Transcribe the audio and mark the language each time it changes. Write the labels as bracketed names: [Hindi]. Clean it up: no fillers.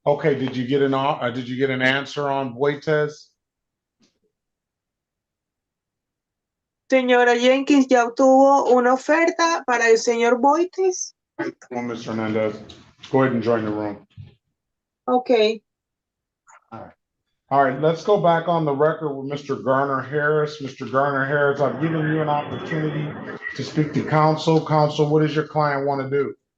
[English] Okay, did you get an answer on Buites? [Spanish] Señora Jenkins, ¿ya obtuvo una oferta para el señor Boites? [English] Well, Mr. Hernandez, go ahead and join the room. Okay. All right, let's go back on the record with Mr. Garner Harris. Mr. Garner Harris, I've given you an opportunity to speak to counsel. Counsel, what does your client want to do?